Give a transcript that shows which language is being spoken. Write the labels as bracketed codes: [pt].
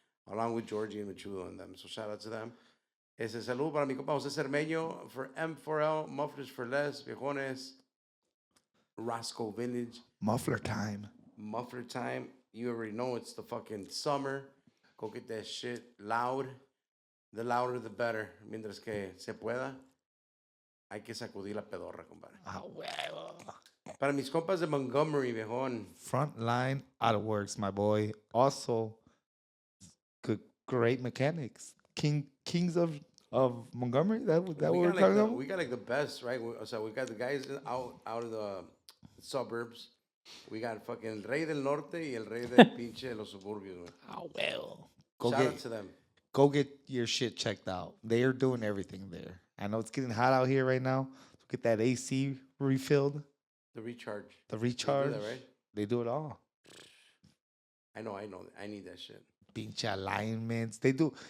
[en] Along with Georgie and Machulo and them. So shout out to them. [es] Ese saludo para mi compa [en] José Cermeño for M4L, Mufflers for Less, Viejones, Roscoe Vintage, Muffler time. Muffler Time. You already know it's the fucking summer. Go get that shit loud. The louder, the better. [es] Mientras que se pueda, hay que sacudir la pedorra, compadre. Ah, huevo. Para mis compas de Montgomery, viejón. [en] Frontline Autoworks, my boy. Also, great mechanics. Kings of Montgomery. That what we're talking about. We got like the best, right? So we got the guys out of the suburbs. We got fucking [es] Rey del Norte y el Rey del pinche de los suburbios, güey. [en] Ah, well. Shout out to them. Go get your shit checked out. They are doing everything there. I know it's getting hot out here right now. So get that AC refilled. The recharge. The They recharge. do that, right? They do it all. I know. I need that shit. Pinche alignments. They do.